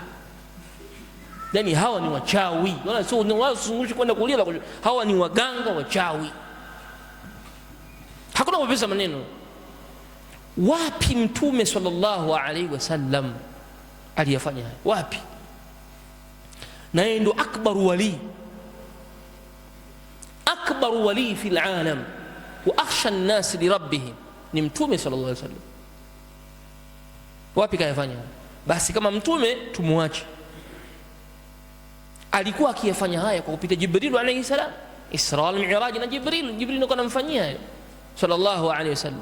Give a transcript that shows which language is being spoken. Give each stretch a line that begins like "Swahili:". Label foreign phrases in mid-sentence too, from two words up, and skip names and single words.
Swahili: Yani hawa ni wachawi, wala sio wazungushi kwenda kulia, hawa ni waganga wachawi. Hakuna kupesa maneno. Wapi Mtume
Arabic: صلى الله عليه وسلم
Swahili: aliyafanya haya? Wapi? Na yeye ndo
Arabic: أكبر ولي في العالم وأخشى الناس لربهم,
Swahili: ni Mtume
Arabic: صلى الله عليه وسلم.
Swahili: Wapi kayafanya? Basi kama Mtume tumuache. Alikuwa akiyafanya haya kwa kupita Jibril
Arabic: عليه السلام,
Swahili: Isra wal Mi'raj na Jibril ndo kanamfanyia hayo
Arabic: صلى الله عليه وسلم.